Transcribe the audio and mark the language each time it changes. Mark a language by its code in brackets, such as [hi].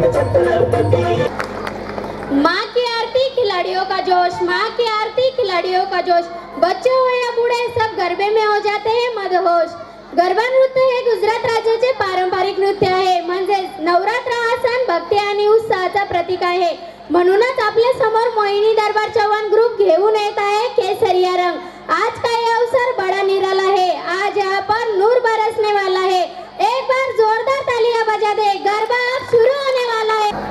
[hi] माँ की आरती खिलाड़ियों का जोश, माँ की आरती खिलाड़ियों का जोश. बच्चे हो या बूढ़े सब गरबे में हो जाते हैं मदहोश. [mr] गरबा नृत्य हे गुजरात राज्याचे पारंपरिक नृत्य आहे. म्हणजेच नवरात्र हा सण भक्ती आणि उत्साहाचा प्रतीक आहे. म्हणूनच आपल्या समोर मोहिनी दरबार चव्हाण ग्रुप घेऊन येत आहे केसरिया रंग. [hi] आज का ये अवसर बड़ा निराला है, आज यहाँ पर नूर बरसने वाला है. एक बार जोरदार तालियां बजा दे, गरबा अब शुरू होने वाला है.